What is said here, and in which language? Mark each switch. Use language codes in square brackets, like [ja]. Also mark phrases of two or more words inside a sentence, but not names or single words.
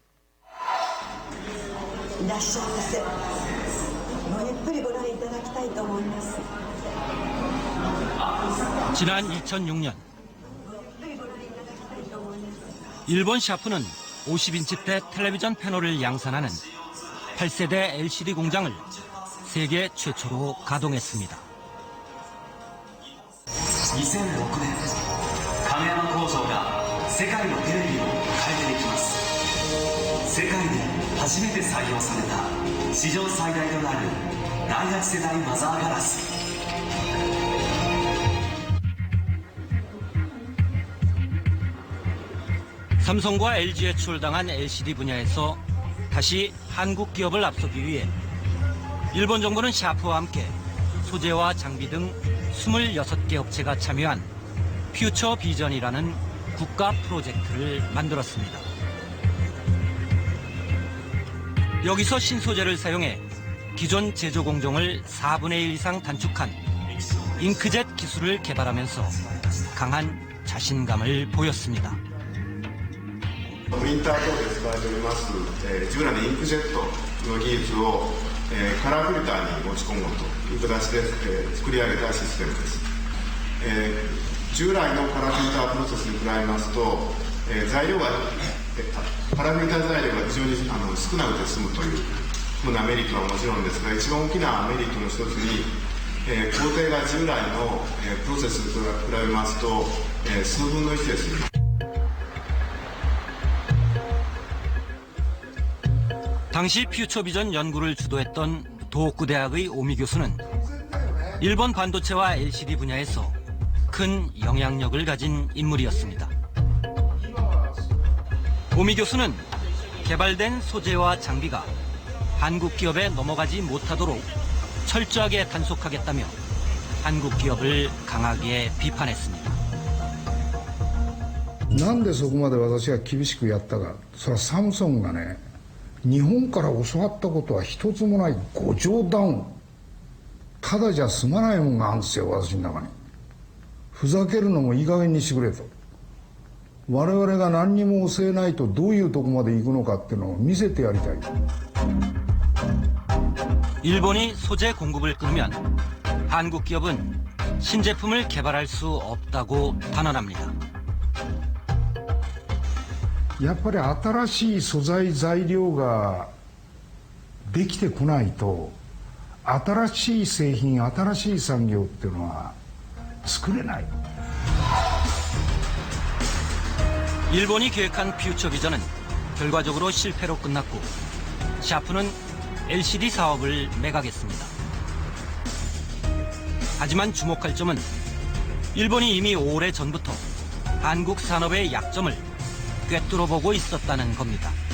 [ko] 지난 2006년 일본 샤프는 50인치대 텔레비전 패널을 양산하는 8세대 LCD 공장을 세계 최초로 가동했습니다. [ja] 2006 年亀山工場が世界のテレビを変えていきます。世界で初めて採用された史上最大となる第8世代マザーガラス。 [ko] 삼성과 LG에 출당한 LCD 분야에서 다시 한국 기업을 앞서기 위해 일본 정부는 샤프와 함께 소재와 장비 등 26개 업체가 참여한 퓨처 비전이라는 국가 프로젝트를 만들었습니다. 여기서 신소재를 사용해 기존 제조 공정을 4분의 1 이상 단축한 잉크젯 기술을 개발하면서 강한 자신감을 보였습니다. [ja] プリンター等で使われております、従来のインクジェットの技術を、カラーフィルターに持ち込むという形で、作り上げたシステムです。従来のカラーフィルタープロセスに比べますと、材料が、カラーフィルター材料が非常に少なくて済むというふうなメリットはもちろんですが、一番大きなメリットの一つに、工程が従来の、プロセスと比べますと、数分の1です。 [ko] 당시 퓨처비전 연구를 주도했던 도호쿠 대학의 오미 교수는 일본 반도체와 LCD 분야에서 큰 영향력을 가진 인물이었습니다. 오미 교수는 개발된 소재와 장비가 한국 기업에 넘어가지 못하도록 철저하게 단속하겠다며 한국 기업을 강하게 비판했습니다. [ja] なんでそこまで私が厳しくやったか、それはサムソンがね、日本から教わったことは一つもない5兆ダウン、ただじゃ済まないもんがあるんですよ、私の中に。ふざけるのもいい加減にしてくれと。我々が何にも教えないとどういうとこまで行くのかっていうのを見せてやりたい。 [ko] 일본이 소재 공급을 끊으면 한국 기업은 신제품을 개발할 수 없다고 단언합니다. [ja] やっぱり新しい素材材料ができてこないと、新しい製品、新しい産業っていうのは作れない。 [ko] 일본이 계획한 퓨처 비전은 결과적으로 실패로 끝났고 샤프는 LCD 사업을 매각했습니다. 하지만 주목할 점은 일본이 이미 오래전부터 한국 산업의 약점을 꿰뚫어보고 있었다는 겁니다.